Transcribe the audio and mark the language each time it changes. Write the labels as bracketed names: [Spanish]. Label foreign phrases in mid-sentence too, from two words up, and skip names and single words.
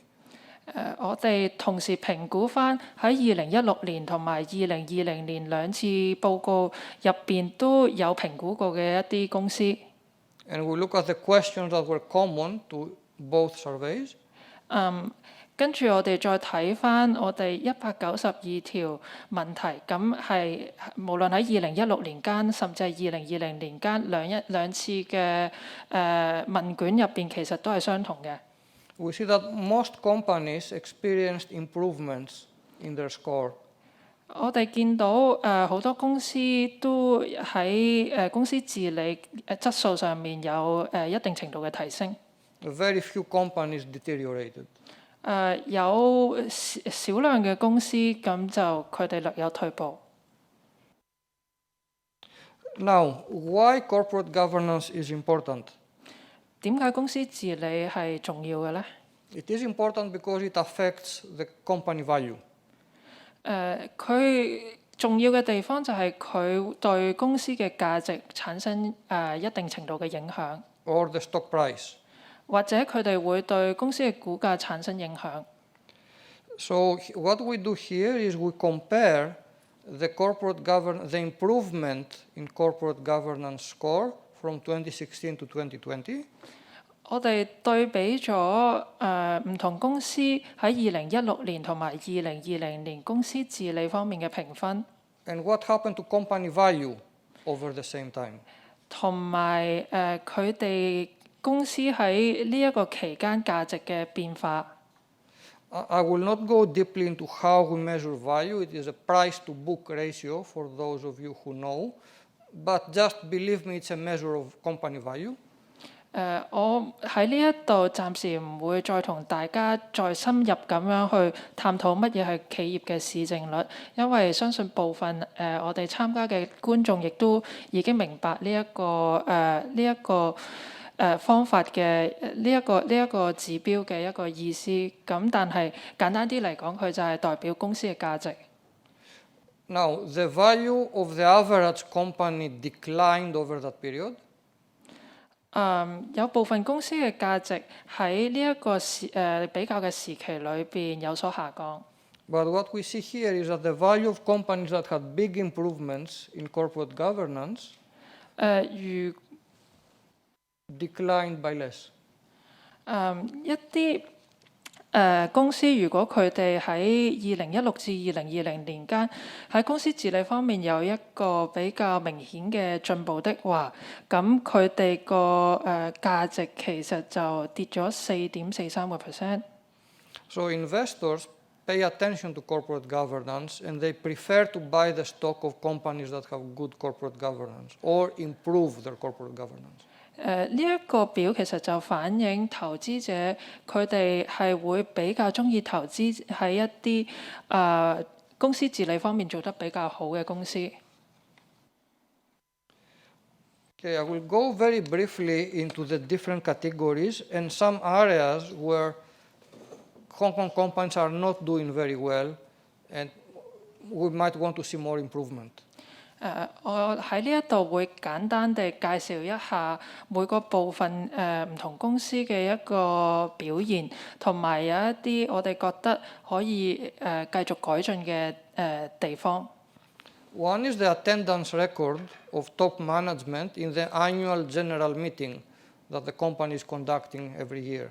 [Cantonese] 我哋同時評估翻喺2016年同埋2020年兩次報告入邊都有評估過嘅一啲公司。 [English] And we look at the questions that were common to both surveys. [Cantonese] 跟住我哋再睇翻我哋192條問題，咁係無論喺2016年間，甚至係2020年間兩次嘅問卷入邊，其實都係相同嘅。 [English] We see that most companies experienced improvements in their score. [Cantonese] 我哋見到好多公司都喺公司治理質素上面有一定程度嘅提升。 [English] Very few companies deteriorated. [Cantonese] 有少量嘅公司咁就佢哋略有退步。 [English] Now, why corporate governance is important? [Cantonese] 點解公司治理係重要嘅呢？ [English] It is important because it affects the company value. [Cantonese] 佢重要嘅地方就係佢對公司嘅價值產生一定程度嘅影響。 [English] Or the stock price. [Cantonese] 或者佢哋會對公司嘅股價產生影響。 [English] So what we do here is we compare the improvement in corporate governance score from 2016 to 2020. [Cantonese] 我哋對比咗唔同公司喺2016年同埋2020年公司治理方面嘅評分。 [English] And what happened to company value over the same time? [Cantonese] 同埋佢哋公司喺呢一個期間價值嘅變化。 [English] I will not go deeply into how we measure value. It is a price-to-book ratio for those of you who know. But just believe me, it's a measure of company value. [Cantonese] 我喺呢一度暫時唔會再同大家再深入咁樣去探討乜嘢係企業嘅市淨率，因為相信部分我哋參加嘅觀眾亦都已經明白呢一個方法嘅呢一個指標嘅一個意思。咁但係簡單啲嚟講，佢就係代表公司嘅價值。 [English] Now, the value of the average company declined over that period. [Cantonese] 有部分公司嘅價值喺呢一個比較嘅時期裏邊有所下降。 [English] But what we see here is that the value of companies that had big improvements in corporate governance declined by less. [Cantonese] 一啲公司如果佢哋喺2016至2020年間喺公司治理方面有一個比較明顯嘅進步的話，咁佢哋個價值其實就跌咗4.43%。 [English] So investors pay attention to corporate governance and they prefer to buy the stock of companies that have good corporate governance or improve their corporate governance. [Cantonese] 呢一個表其實就反映投資者佢哋係會比較鍾意投資喺一啲公司治理方面做得比較好嘅公司。 [English] Okay, I will go very briefly into the different categories and some areas where Hong Kong companies are not doing very well, and we might want to see more improvement. [Cantonese] 我喺呢一度會簡單地介紹一下每個部分唔同公司嘅一個表現，同埋有一啲我哋覺得可以繼續改進嘅地方。 [English] One is the attendance record of top management in the annual general meeting that the company is conducting every year.